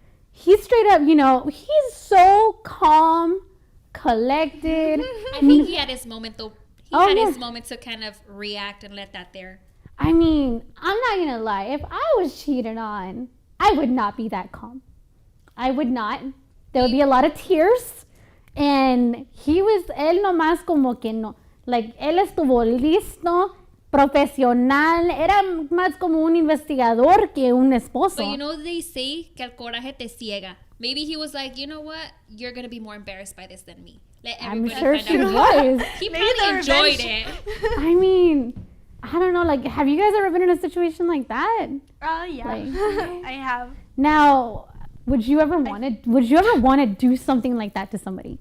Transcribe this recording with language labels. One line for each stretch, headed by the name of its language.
English: He's straight up, you know, he's so calm, collected. I think he had his moment though. He had his moment to kind of react and let that there. I mean, I'm not gonna lie. If I was cheated on, I would not be that calm. I would not. There would be a lot of tears.
Spanish: And él nomás como que no. Like, él estuvo listo, profesional. Era más como un investigador que un esposo.
English: But you know, they say
Spanish: que el coraje te ciega.
English: Maybe he was like, you know what? You're gonna be more embarrassed by this than me. I'm sure she was. He probably enjoyed it. I mean, I don't know. Like, have you guys ever been in a situation like that? Yeah, like, I have. Now, would you ever want to do something like that to somebody?